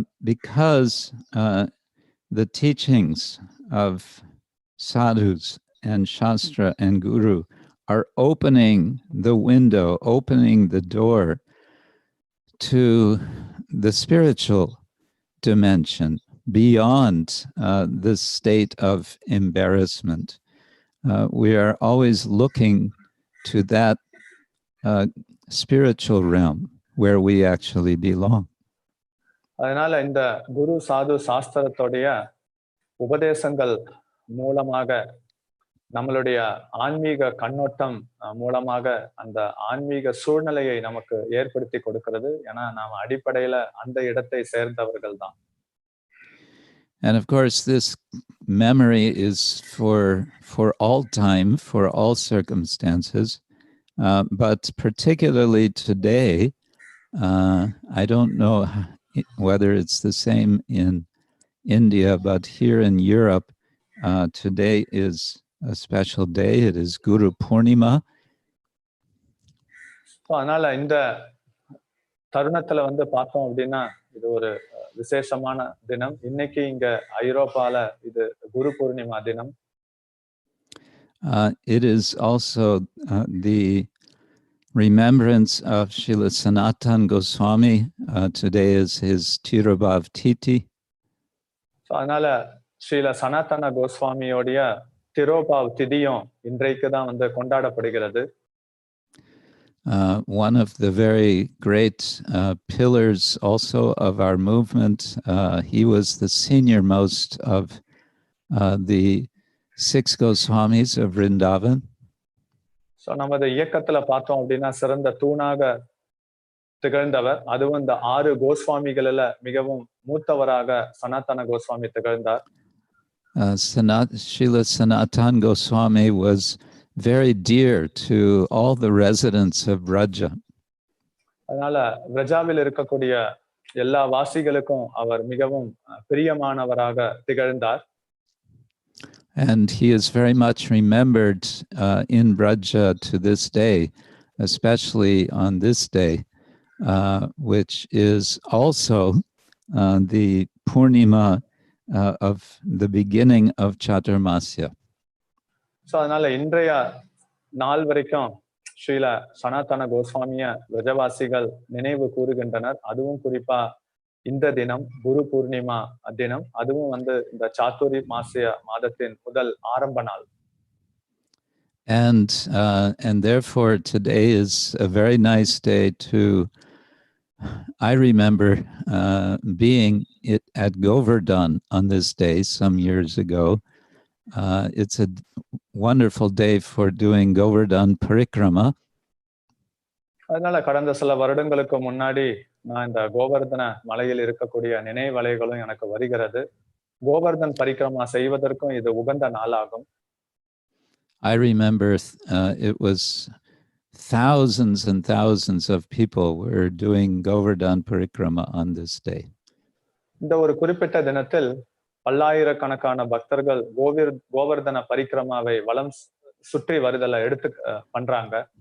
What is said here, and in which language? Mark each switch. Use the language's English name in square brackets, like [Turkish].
[English] Because the teachings of sadhus and shastra and guru are opening the window, opening the door to the spiritual dimension beyond this state of embarrassment. We are always looking to that spiritual realm where we actually belong. [Tamil] அதனால இந்த குரு சாது சாஸ்திரத்துடைய உபதேசங்கள் மூலமாக நம்மளுடைய ஆன்மீக கண்ணோட்டம் மூலமாக அந்த ஆன்மீக சூழ்நிலையை நமக்கு ஏற்படுத்தி கொடுக்கிறது. ஏன்னா நாம அடிப்படையில அந்த இடத்தை சேர்ந்தவர்கள் தான். [English] And of course, this memory is for all time, for all circumstances, but particularly today, I don't know whether it's the same in India, but here in Europe, today is a special day. It is Guru Purnima. [Tamil] அதனால இந்த தருணத்துல வந்து பார்த்தோம் அப்படின்னா இது ஒரு விசேஷமான தினம். இன்னைக்கு இங்க ஐரோப்பால இது குரு பூர்ணிமா தினம். [English] It is also the remembrance of Srila Sanatana Goswami. Today is his Tirobhav Titi. [Tamil] அதனால ஸ்ரீல சனாதன கோஸ்வாமியோடைய திரோபாவ் திதியும் இன்றைக்கு தான் வந்து கொண்டாடப்படுகிறது. [English] One of the very great pillars also of our movement. He was the senior most of the 6 Goswamis of Vrindavan. [Tamil] So நமது இயக்கத்துல பார்த்தோம் அப்படின்னா சிறந்த தூணாக திகழ்ந்தவர். அதுவும் இந்த 6 கோஸ்வாமிகளில் மிகவும் மூத்தவராக சனாதன கோஸ்வாமி திகழ்ந்தார். [English] Srila Sanatana Goswami was very dear to all the residents of Vraja. [Tamil] அதனால விரஜாவில் இருக்கக்கூடிய எல்லா வாசிகளுக்கும் அவர் மிகவும் பிரியமானவராக திகழ்ந்தார். [English] And he is very much remembered in Vraja to this day, especially on this day, which is also the Purnima of the beginning of Chaturmasya. [Tamil] So அதனால இன்றைய நாள் வரைக்கும் ஸ்ரீல சனாதன கோஸ்வாமிய விரஜவாசிகள் நினைவு கூறுகின்றனர். அதுவும் குறிப்பா இந்த தினம் குரு பூர்ணிமா தினம், அதுவும் வந்து இந்த சாத்துரி மாசிய மாதத்தின் முதல் ஆரம்ப நாள். [English] And therefore today is a very nice day to, I remember being at Govardhan on this day some years ago. It's a wonderful day for doing Govardhan Parikrama. [Tamil] அதனால கடந்த சில வருடங்களுக்கு முன்னாடி நான் இந்த கோவர்தன மலையில் இருக்கக்கூடிய நினைவலைகளும் எனக்கு வருகிறது. கோவர்தன் பரிக்கிரமா செய்வதற்கும் இது உகந்த நாளாகும். [English] I remember it was thousands and thousands of people were doing Govardhan Parikrama on this day. [Tamil] இந்த ஒரு குறிப்பிட்ட தினத்தில் பல்லாயிரக்கணக்கான பக்தர்கள் கோவர்தன பரிக்கிரமாவை வலம் சுற்றி வருதலை எடுத்து பண்றாங்க.